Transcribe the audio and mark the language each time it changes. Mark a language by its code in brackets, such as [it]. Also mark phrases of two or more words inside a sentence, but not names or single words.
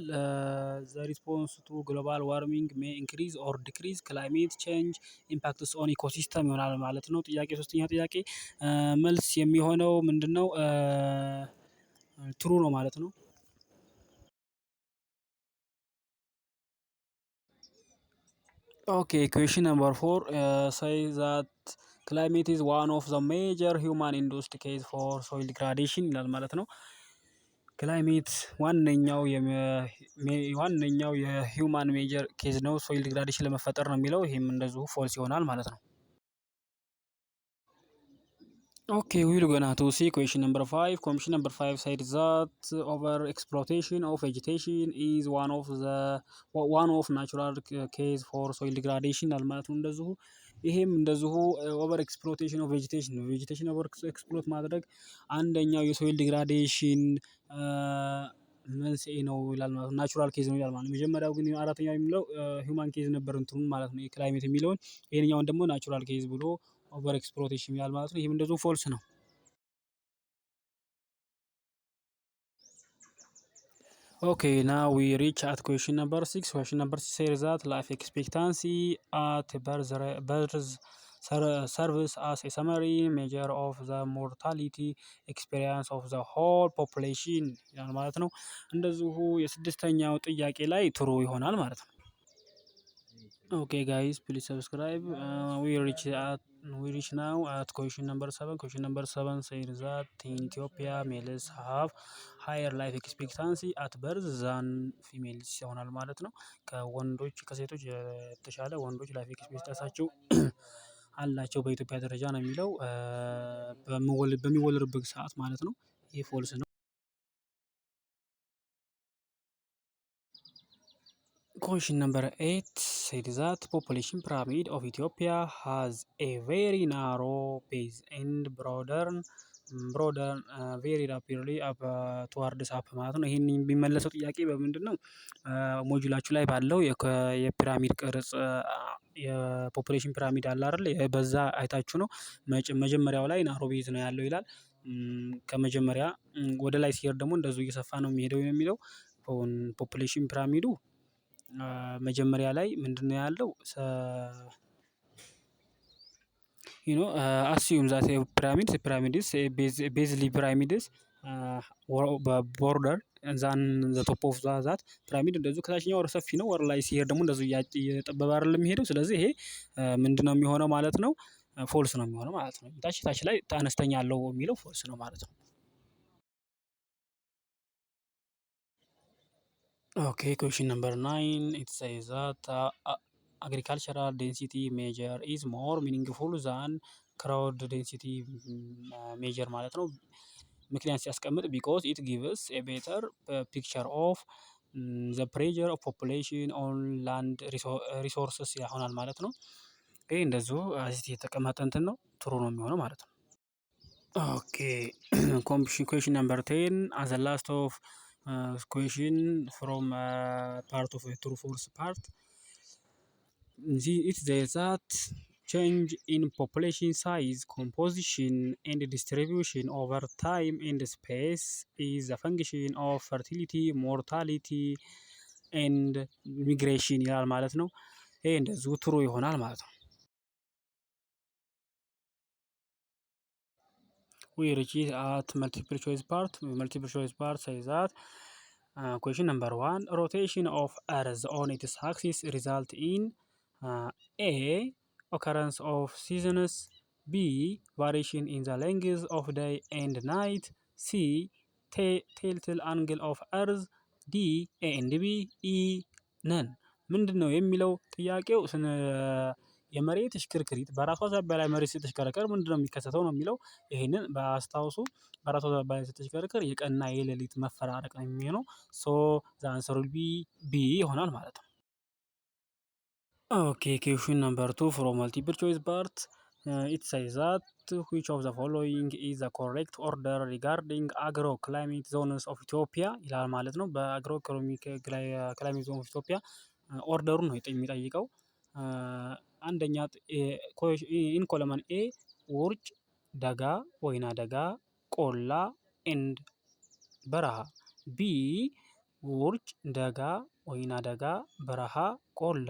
[en] The response to global warming may increase or decrease climate change impacts on ecosystem [am] ይሆናል ማለት ነው። ጥያቄ ሶስተኛ ጥያቄ መልስ የሚሆነው ምንድነው? ትሩ ነው ማለት ነው። [en] OK question number 4 say that climate is one of the major human induced cause for soil degradation [am] ይላል ማለት ነው። ክላይሜት ዋነኛው [en] human major case [am] ነው [en] soil degradation [am] ለመፈጠር ነው የሚለው ይሄም እንደዚሁ ፎልስ ይሆናል ማለት ነው። [en] Okay, we're gonna to see question number 5. Question number 5 said that over exploitation of vegetation is one of natural case for soil degradation [am] ማለት ነው። እንደዚሁ ይሄም እንደዚሁ [en] over exploitation of vegetation ነው። vegetation over exploit [am] ማድረግ አንደኛው [en] soil degradation [am] መንስኤ ነው ይላል ማለት ነው። [en] natural case [am] ነው ይላል ማለት ነው። መጀመሪያው ግን አራተኛው የሚለው [en] human case [am] ነበር እንትኑ ማለት ነው የክላይሜት የሚለውን ይሄንኛውን ደግሞ [en] natural case [am] ብሎ [en] over exploitation [am] ይላል ማለት ነው። ይሄም እንደዚሁ ፎልስ ነው። [en] Okay, now we reach at question number 6. Question number 6 says that life expectancy at birth serves as a summary measure of the mortality experience of the whole population [am] ይላል ማለት ነው። እንደዚሁ የስድስተኛው ጥያቄ ላይ ትሩ ይሆናል ማለት ነው። [en] Okay guys, please subscribe. We reach now at question number 7. Question number 7 says that in Ethiopia males have higher life expectancy at birth [am] than females ይሆናል ማለት ነው። ከሴቶች የተሻለ ወንዶች [en] life expectancy [am] አላቸው በኢትዮጵያ ደረጃ ነው የሚለው በሚወለዱበት ሰዓት ማለት ነው። ይሄ ፎልስ ነው። [en] Question number 8 said that population pyramid of Ethiopia has a very narrow base and broaden very rapidly up towards up [am] ማለት ነው። ይሄን የሚመለሰው ጥያቄ በምንድን ነው? ሞጁላችሁ ላይ ባለው የፒራሚድ ቅርጽ [en] population pyramid [am] አለ አይደል? በዛ አይታችሁ ነው መጀመሪያው ላይ [en] narrow base [am] ነው ያለው ይላል። ከመጀመሪያ ወደ ላይ ሲሄድ ደግሞ እንደዚሁ እየሰፋ ነው የሚሄደው የሚለው [en] population pyramid [am] መጀመሪያ ላይ ምንድነው ያለው? [en] assume that a pyramid is basically pyramids border than the top of that pyramid [am] እንደዚሁ ከታችኛው ወር ሰፊ ነው ወር ላይ ሲሄድ ደግሞ እንደዚሁ እየጠበበ አይደለም የሚሄደው። ስለዚህ ይሄ ምንድነው የሚሆነው ማለት ነው? ፎልስ ነው የሚሆነው ማለት ነው። ታች ላይ አነስተኛ አለው የሚለው ፎልስ ነው ማለት ነው። [en] Okay, question number 9 it says that agricultural density measure is more meaningful than crowd density measure [am] ማለት ነው። ምክንያት ሲያስቀምጥ [en] because it gives a better picture of the pressure of population on land resources [am] ይሆናል ማለት ነው። ይሄ እንደዚሁ እዚህ የተቀመጠ እንትን ነው ትሩ ነው የሚሆነው ማለት ነው። [en] Okay, question number 10 as the last of question from part of a true false part. It says that change in population size, composition and distribution over time and space is a function of fertility, mortality and migration [am] ይላል ማለት ነው። ይሄ እንደዚሁ ትሩ ይሆናል ማለት ነው። [en] We reach at multiple choice part. Multiple choice part says that question number 1 rotation of earth on its axis result in a occurrence of seasons, b variation in the length of day and night, c tilt angle of earth, D A and B E none። [am] ምንድነው የሚለው ጥያቄው? የመሬት ሽክርክሪት በራሷ ዛቢያ ላይ መሬት ስትሽከረከር ምንድነው የሚከሰተው ነው የሚለው። ይሄንን በአስታውሱ። በራሷ ዛቢያ ላይ ስትሽከረከር የቀንና የሌሊት መፈራረቅ ነው የሚሆነው። [en] So the answer will be B [am] ይሆናል ማለት ነው። [en] OK question number 2 from multiple choice part it says that which of the following is the correct order regarding agro climate zones of Ethiopia [am] ይላል ማለት ነው። [en] agro climate zone of Ethiopia [am] ኦርደሩን ነው የሚጠይቀው። አንደኛ [en] in column A [am] ውርጭ፣ ደጋ፣ ወይና ደጋ፣ ቆላ ኤንድ በረሃ። ቢ ውርጭ፣ ደጋ፣ ወይና ደጋ፣ በረሃ፣ ቆላ።